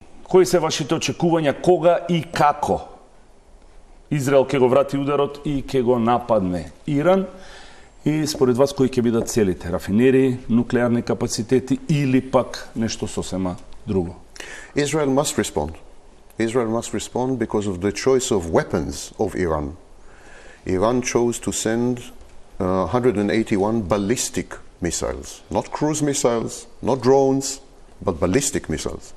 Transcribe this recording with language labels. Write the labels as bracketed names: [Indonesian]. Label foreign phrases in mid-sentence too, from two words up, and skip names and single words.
[Macedonian] Кои се вашите очекувања, кога и како Израел ќе го врати ударот и ќе го нападне Иран? И според вас кои ќе бидат целите? Рафинерии, нуклеарни капацитети или пак нешто сосема друго? [English] Israel must respond. Israel must respond because of the choice of weapons of Iran. Iran chose to send 181 ballistic missiles, not cruise missiles, not drones, but ballistic missiles.